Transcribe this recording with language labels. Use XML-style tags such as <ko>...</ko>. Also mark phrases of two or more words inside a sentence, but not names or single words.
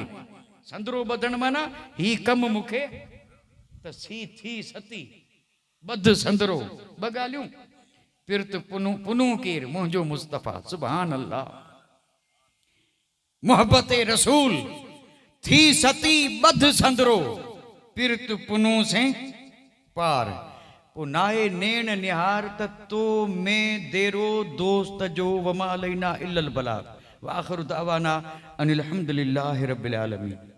<sd>संदरो ॿधण माना ही कमु मूंखे, त थी सती बध संदरो, ॿ ॻाल्हियूं, पिरत पुनू केर मुंहिंजो मुस्तफ़ा,</sd> <ar>سبحان الله,</ar> <sd>मोहब्बत रसूल, थी सती बध संदरो पिरत पुनू से पार। पो नाए नेण निहार त तो में देरो दोस्त जो,</sd> <ar>وما علينا إلا البلاغ وآخر دعوانا أن الحمد لله رب العالمين.</ar>